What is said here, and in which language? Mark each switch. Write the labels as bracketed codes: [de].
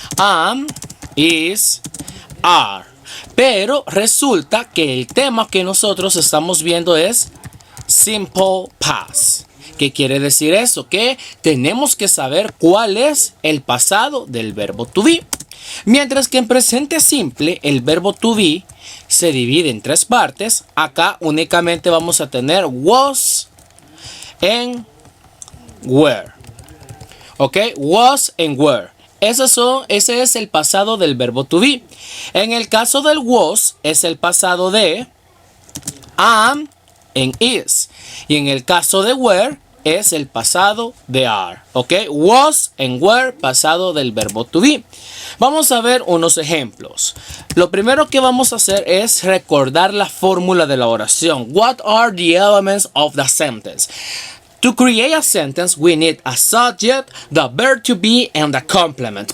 [en] Am, is, are. [es] Pero resulta que el tema que nosotros estamos viendo es [en] simple past. [es] ¿Qué quiere decir eso? Que tenemos que saber cuál es el pasado del verbo to be. Mientras que en presente simple el verbo to be se divide en tres partes. Acá únicamente vamos a tener [en] was and were. ¿Ok? Was and were. [es] Ese es el pasado del verbo to be. En el caso del was es el pasado de [en] am and is. [es] Y en el caso de were es el pasado de are. ¿Ok? [en] Was and were, [es] pasado del verbo [en] to be. [es] Vamos a ver unos ejemplos. Lo primero que vamos a hacer es recordar la fórmula de la oración. [en] What are the elements of the sentence? To create a sentence, we need a subject, the verb to be, and the complement.